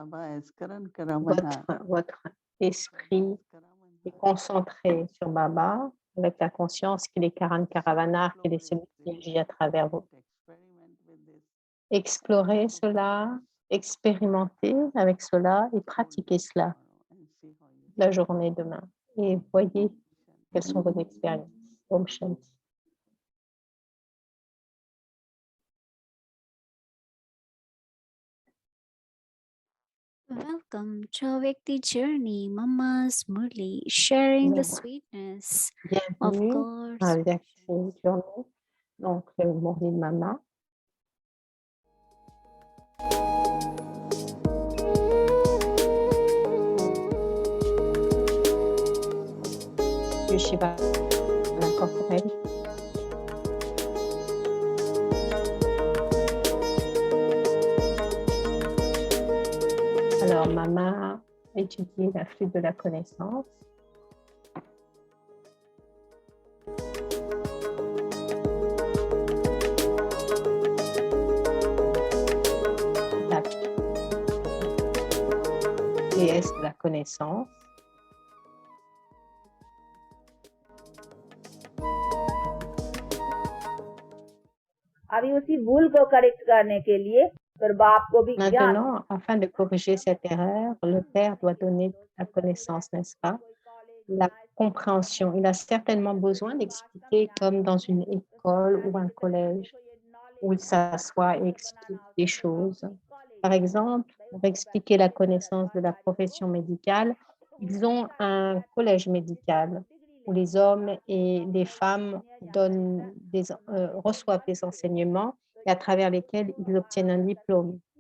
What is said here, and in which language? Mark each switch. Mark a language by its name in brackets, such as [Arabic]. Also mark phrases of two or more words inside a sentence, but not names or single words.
[French] Votre esprit est concentré sur Baba avec la conscience qu'il est Karan Karavanar, qu'il est celui qui agit à travers vous. Explorez cela, expérimentez avec cela et pratiquez cela la journée demain. Et voyez quelles sont vos expériences. [Hindi] ओम शान्ति. [English] Welcome to Awake the Journey, Mama's Murli, sharing the [French] Donc, [English] sweetness of [French] bienvenue [English] God's [French] à Awake the Journey, donc le Murli de Mama. Shiva incorporel. Alors, Mama étudie la flûte de la connaissance. La déesse de la connaissance. [Hindi] अभी उसी भूल को करेक्ट करने के लिए फिर बाप को भी ज्ञान [French] Maintenant, afin de corriger cette erreur, le Père doit donner la connaissance, n'est-ce pas? La compréhension. Il a certainement besoin d'expliquer comme dans une école ou un collège où il s'assoit et explique des choses. Par exemple, pour expliquer la connaissance de la profession médicale, ils ont un collège médical où les hommes et les femmes reçoivent des enseignements et à travers lesquels ils obtiennent un diplôme.